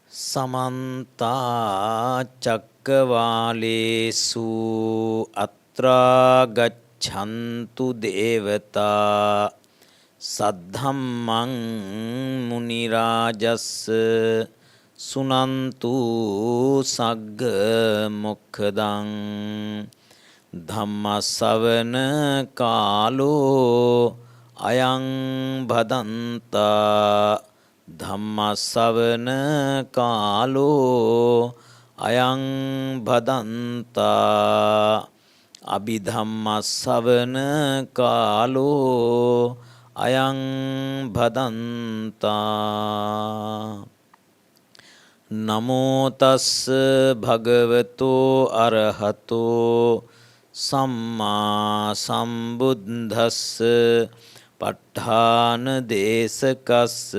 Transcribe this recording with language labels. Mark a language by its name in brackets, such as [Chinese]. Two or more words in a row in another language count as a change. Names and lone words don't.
[Pali] समन्ता चक्रवालेषु अत्रा गच्छन्तु देवता सद्धम्मं मुनिराजस् सुनन्तु सग्ग मोक्खदं धम्मसवන कालो अयं भदन्ता ධම්මස්සවන කාලෝ අයං භදන්තා අභිධම්මස්සවන කාලෝ අයං භදන්තා නමෝ තස්ස භගවතෝ අරහතෝ සම්මා සම්බුද්දස්ස ප ဋ ාණ දේශකස්ස